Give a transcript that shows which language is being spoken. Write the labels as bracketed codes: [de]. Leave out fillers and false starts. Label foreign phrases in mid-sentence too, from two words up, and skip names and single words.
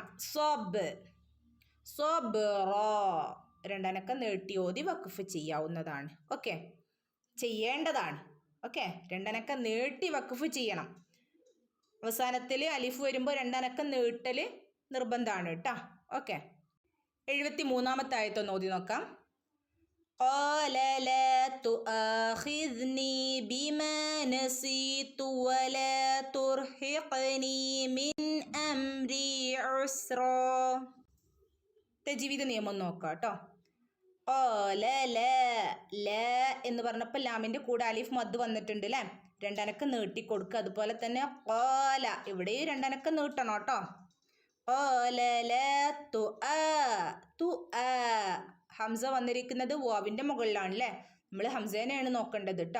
[ml] സബ്, സബ്റ രണ്ടനക്കം നീട്ടി ഓതി വഖഫ് ചെയ്യാവുന്നതാണ്. ഓക്കെ, ചെയ്യേണ്ടതാണ്. ഓക്കെ, രണ്ടനക്കം നീട്ടി വഖഫ് ചെയ്യണം. അവസാനത്തിൽ അലിഫ് വരുമ്പോൾ രണ്ടനക്കം നീട്ടൽ നിർബന്ധമാണ് കേട്ടോ. ഓക്കെ, 73-ാമത്തെ ആയത്തൊന്ന് ഓതി നോക്കാം. [ar] قال لا تؤاخذني بما نسيت ولا ترهقني من أمري عسرا. [ml] തജ്വീദ് നിയമം നോക്കാം കേട്ടോ. [ar] قال لا, [ml] ലാ എന്ന് പറഞ്ഞപ്പോൾ ലാമിന്റെ കൂടെ അലിഫ് മദ് വന്നിട്ടുണ്ട് അല്ലേ, രണ്ടനക്കം നീട്ടി കൊടുക്കുക. അതുപോലെ തന്നെ ഖാല, ഇവിടെയും രണ്ടനക്കം നീട്ടണം കേട്ടോ. [ar] قال لا تؤا, [ml] ഹംസ വന്നിരിക്കുന്നത് വാവിന്റെ മുകളിലാണ് അല്ലേ, നമ്മൾ ഹംസേനെയാണ് നോക്കേണ്ടത് കേട്ടോ.